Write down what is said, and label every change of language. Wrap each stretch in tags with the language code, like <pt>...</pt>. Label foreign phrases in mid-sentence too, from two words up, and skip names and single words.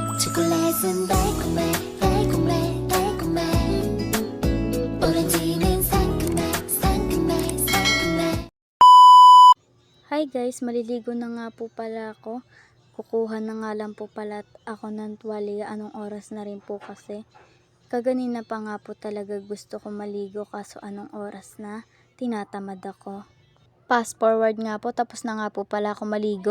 <ko>초콜릿은 달콤해 달콤해 달콤해 오렌지는 상큼해 상큼해 상큼해.</ko> <en>Hi guys,</en> <tl>maliligo na nga po pala ako. Kukuha na nga lang po pala ako ng tuwalya. Anong oras na rin po kasi. Kaganina pa nga po talaga gusto ko maligo kaso anong oras na, tinatamad ako.</tl> <en>Fast forward</en> <tl>nga po, tapos na nga po pala ako maligo.</tl>